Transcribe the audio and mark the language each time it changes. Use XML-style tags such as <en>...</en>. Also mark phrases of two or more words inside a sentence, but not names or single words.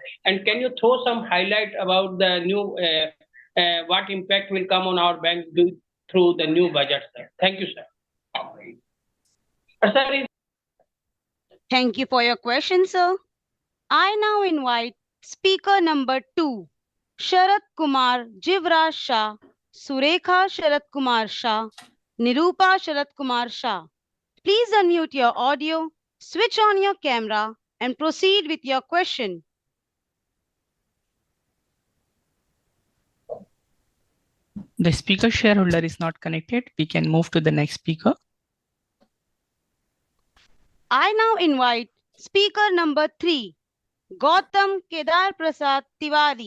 <en>And can you throw some highlight about the new, what impact will come on our bank through the new budget, sir? Thank you, sir. Sir, Thank you for your question, sir. I now invite speaker number 2, Sharat Kumar Jivraj Shah, Surekha Sharat Kumar Shah, Nirupa Sharat Kumar Shah. Please unmute your audio, switch on your camera, and proceed with your question. The speaker shareholder is not connected. We can move to the next speaker. I now invite speaker number 3, Gautam Kedar Prasad Tiwari.</en>